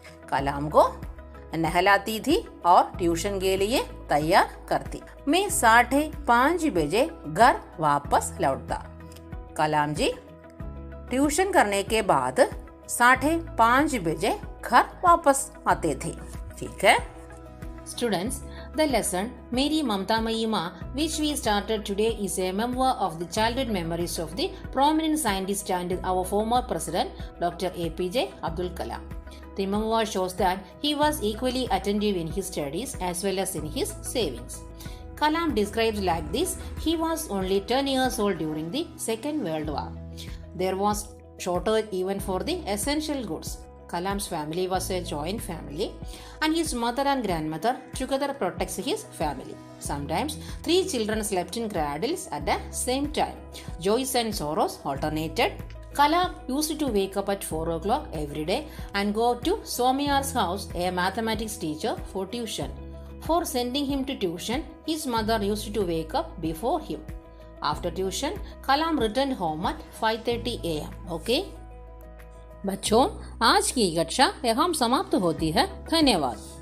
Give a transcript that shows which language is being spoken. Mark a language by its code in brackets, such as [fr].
[hi] कलाम को नहलाती थी और ट्यूशन के लिए तैयार करती। मैं 5:30 बजे घर वापस लौटता। कलाम जी ट्यूशन करने के बाद 5:30 बजे घर वापस आते थे। ठीक है students, [en] the lesson Meri Mamtamayi Ma, which we started today, is a memoir of the childhood memories of the prominent scientist and our former president Dr. APJ Abdul Kalam. The memoir shows that he was equally attentive in his studies as well as in his savings. Kalam describes like this: he was only 10 years old during the Second World War. There was shortage even for the essential goods. Kalam's family was a joint family, and his mother and grandmother together protects his family. Sometimes 3 children slept in cradles at the same time. Joys and sorrows alternated. Kalam used to wake up at 4 o'clock every day and go to Swamiyar's house, a mathematics teacher, for tuition. For sending him to tuition, his mother used to wake up before him. After tuition, Kalam returned home at 5:30 a.m. Okay? [hi] बच्चों, आज की कक्षा यहाँ समाप्त होती है। धन्यवाद।